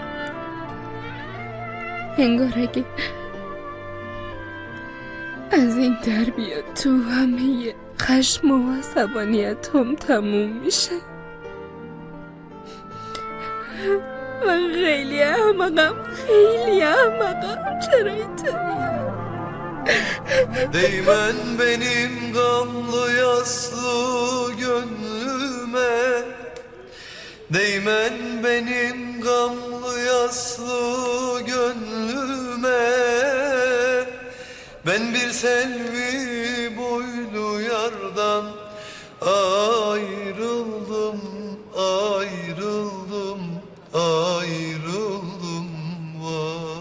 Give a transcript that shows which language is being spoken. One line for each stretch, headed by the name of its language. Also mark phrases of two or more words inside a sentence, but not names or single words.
Persian: انگار اگه از این در بیاد تو همه خشم و عصبانیتم تموم میشه. من خیلی احمقم. چرا اینطوری؟
Turkish: Değmen benim gamlı yaslı gönlüme, değmen benim gamlı yaslı gönlüme. Ben bir selvi boylu yardan ayrıldım, ayrıldım, ayrıldım vah.